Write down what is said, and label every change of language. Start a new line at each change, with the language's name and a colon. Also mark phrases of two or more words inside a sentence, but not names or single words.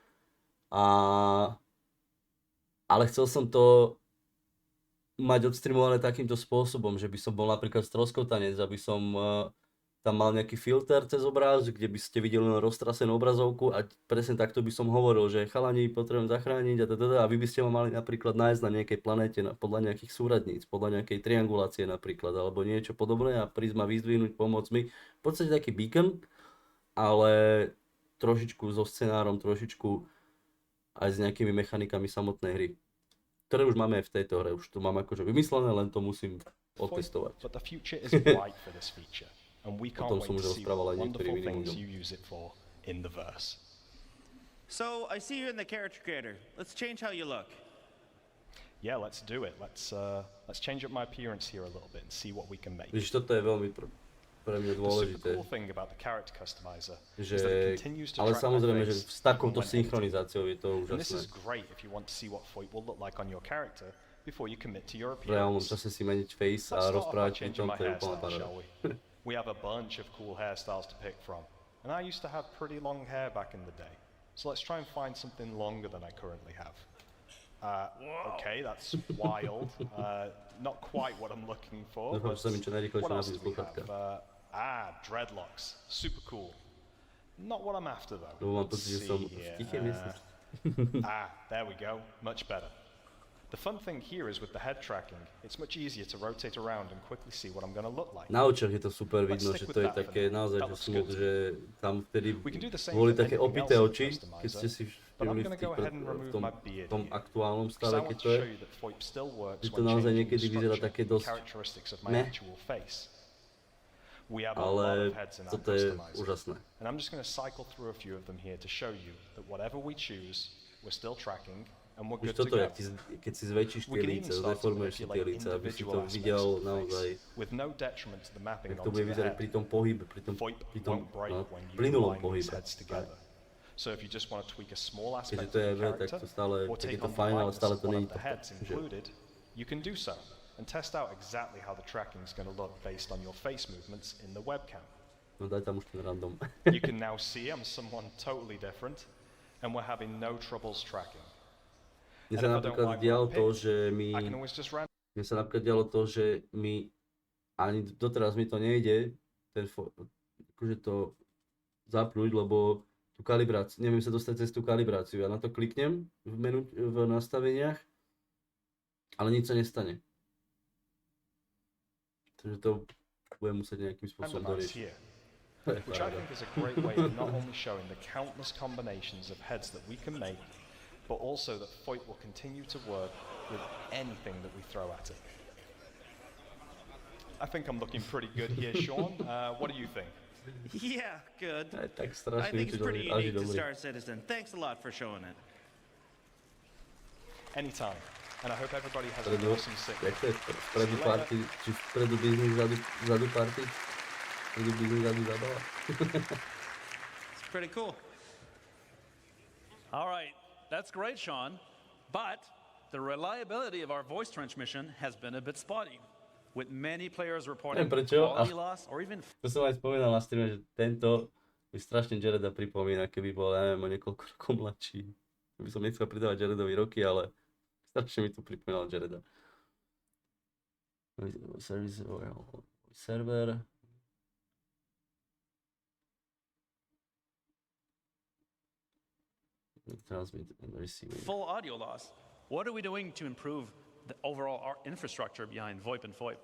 Slovak: ale chcel som to mať odstreamované takýmto spôsobom, že by som bol napríklad stroskotanec, aby som tam mal nejaký filter cez obraz, kde by ste videli len roztrasenú obrazovku a presne takto by som hovoril, že chalani potrebujem zachrániť a vy by ste ma mali napríklad nájsť na nejakej planéte podľa nejakých súradníc, podľa nejakej triangulácie napríklad, alebo niečo podobné a prísť ma vyzdvihnúť, pomôcť mi. V podstate taký beacon, ale trošičku so scenárom, trošičku aj s nejakými mechanikami samotnej hry, ktoré už máme aj v tejto hre, už to mám akože vymyslené, len to musím otestovať.
English: And we can't wait to see what wonderful things you use it for in the verse. So, I see you in the character creator. Let's change how you look. Yeah, let's do it. Let's change up my appearance here a little bit and see what we can make.
Slovak: Víš, toto je veľmi pre mňa
English: The
Slovak: dôležité.
English: super cool thing about the character customizer
Slovak: Že,
English: is that it continues to
Slovak: ale
English: track my
Slovak: samozrejme, že
English: face
Slovak: s takouto
English: even when
Slovak: synchronizáciou je to
English: editing. And this is
Slovak: úžasné.
English: great if you want to see what VoIP will look like on your character before you commit to your
Slovak: V reálnom
English: appearance.
Slovak: čase si meniť face a
English: Let's start off by
Slovak: rozprávať pri
English: changing
Slovak: tom,
English: my
Slovak: to je úplná
English: hairstyle,
Slovak: paráda.
English: shall we? We have a bunch of cool hairstyles to pick from. And I used to have pretty long hair back in the day. So let's try and find something longer than I currently have. Okay, that's wild. Not quite what I'm looking for.
Slovak: Dúfam, že sa mi čo najrýchlejšie
English: What else
Slovak: nabíjú
English: do we
Slovak: sluchátka.
English: have? Dreadlocks. Super cool. Not what I'm after though.
Slovak: Lebo mám pocit, že som v tichej miestnosti.
English: There we go. Much better. The fun thing here is with the head tracking, it's much easier to rotate around and quickly see what I'm going to look like.
Slovak: Na očiach je to super vidno, že to je také naozaj, že smooth, že tam vtedy boli také opité oči, keď ste si všimli v tom aktuálnom stave, keď to je, že to naozaj niekedy vyzerá také dosť meh, ale toto je úžasné.
English: And I'm just going to cycle through a few of them here to show you that whatever we choose, we're still tracking.
Slovak: Už toto je, keď si zväčšíš tie líce, zdeformuješ si tie líce, aby si to videl naozaj, jak to bude vyzerať pri tom pohybe, pri tom plynulom pohybe. Keďže to je tak to stále, tak je to fajn, ale stále to nie je to.
English: And test out exactly how the tracking is going to look based on your face movements in the webcam.
Slovak: No daj tam už ten random.
English: You can now see I'm someone totally different, and we're having no troubles tracking.
Slovak: Mne sa napríklad dialo to, že mi ani doteraz mi to nejde, akože to zapnúť, lebo tú kalibráciu, neviem sa dostať cez tú kalibráciu. Ja na to kliknem v nastaveniach, ale nič sa nestane. Takže to budem musieť nejakým spôsobom doriešiť.
English: Which I think is a great way of not only showing the countless combinations of heads that we can make, but also that VoIP will continue to work with anything that we throw at it. I think I'm looking pretty good here, Sean. What do you think? Yeah, good. I I think it's pretty unique to Star Citizen. Thanks a lot for showing it. Anytime. And I hope everybody has an awesome signal.
Slovak: Jak to je? Vpredu party, či vpredu biznis, zadu party? Vpredu biznis, zadu zabava.
English: It's pretty cool. All right. That's great, Sean, but the reliability of our voice transmission has been a bit spotty, with many players reporting quality loss or even...
Slovak: To som aj spomínal na streame, že tento mi strašne Jareda pripomína, keby bol, ja neviem, o niekoľko rokov mladší. By som nechcel pridávať Jaredovi roky, ale strašne mi to pripomínal Jareda.
English: Server. Transmit and receiving. Full audio loss. What are we doing to improve the overall infrastructure behind VoIP and FoIP?